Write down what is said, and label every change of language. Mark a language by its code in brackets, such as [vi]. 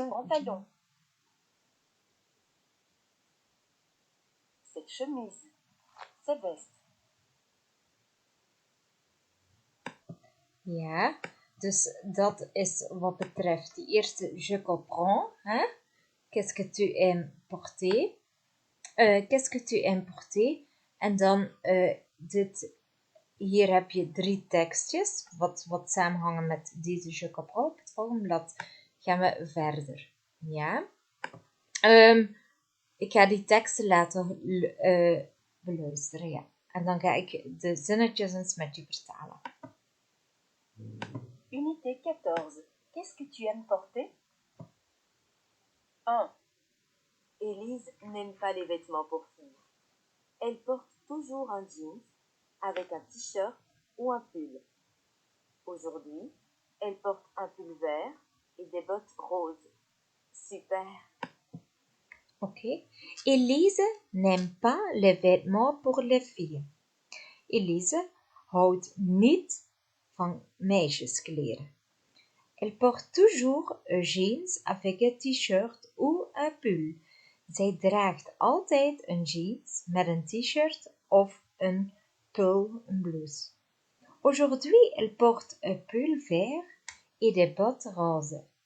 [fr] ces pantalons, cette chemise, ces vestes. [nl] Ja, dus dat is wat betreft de eerste [fr] je comprends. [nl] Hè? [fr] Qu'est-ce que tu aimes porter? Qu'est-ce que tu aimes porter? [nl] En dan hier heb je 3 tekstjes, wat samenhangen met deze [fr] je comprends. [nl] Op het volgende blad gaan we verder. Ja? Ik ga die teksten laten beluisteren. Ja. En dan ga ik de zinnetjes eens met je vertalen. [fr] Unité 14. Qu'est-ce que tu aimes porter? 1. Élise n'aime pas les vêtements pour filles. Elle porte toujours un jeans avec un t-shirt ou un pull. Aujourd'hui, elle porte un pull vert et des bottes roses. Super! [nl] Oké. [fr] Elise n'aime pas les vêtements pour les filles. [nl] Elise houdt niet van meisjeskleren. [fr] Elle porte toujours un jeans avec un t-shirt ou un pull. [nl] Zij draagt altijd een jeans met een t-shirt of een pull, een blouse. [fr] Aujourd'hui, elle porte un pull vert et des bottes roses.